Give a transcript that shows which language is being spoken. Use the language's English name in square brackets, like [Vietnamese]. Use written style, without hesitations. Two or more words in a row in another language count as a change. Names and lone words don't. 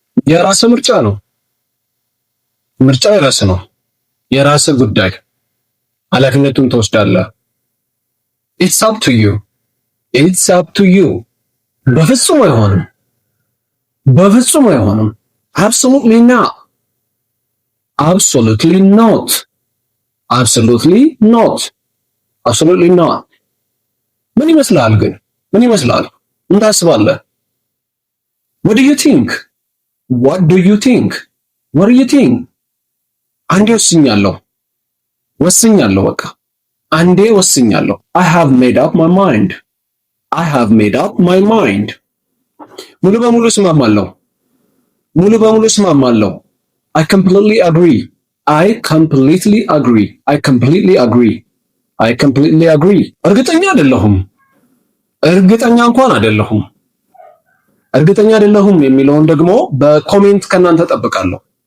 [Amharic] የራስ ምርጫ ነው። ምርጫ የራስ ነው። የራስ ጉዳይ፣ ኃላፊነቱን ትወስዳለህ። [English] it's up to you it's up to you። [Amharic] በፍጹም አይሆንም፣ በፍጹም አይሆንም። [English] absolutely not absolutely not absolutely not absolutely not። [Amharic] ምን ይመስላል ግን? ምን ይመስላል? ምን ታስባለህ? [English] what do you think what do you think what do you think? [Amharic] አንዴ ወስኛለሁ፣ በቃ አንዴ ወስኛለሁ። [English] I have made up my mind I have made up my mind። [Amharic] ሙሉ በሙሉ እስማማለሁ። [English] I completely agree I completely agree I completely agree I completely agree። [Amharic] እርግጠኛ እንኳን አይደለሁም የሚለውን ደግሞ በኮሜንት ከናንተ ጠብቃለሁ።